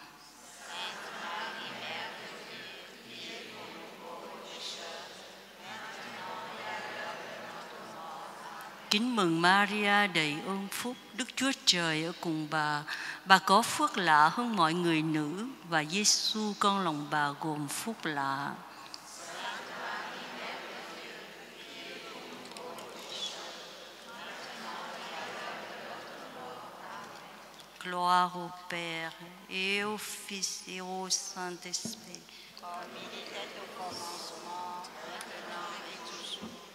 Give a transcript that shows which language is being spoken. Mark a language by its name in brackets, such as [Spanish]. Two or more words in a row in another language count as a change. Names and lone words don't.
[Vietnamese] Kính mừng Maria đầy ơn phúc, Đức Chúa Trời ở cùng bà có phước lạ hơn mọi người nữ, và Giêsu con lòng bà gồm phúc lạ. [French] Gloire au Père et au Fils et au Saint-Esprit. Comme il était au commencement, maintenant et toujours.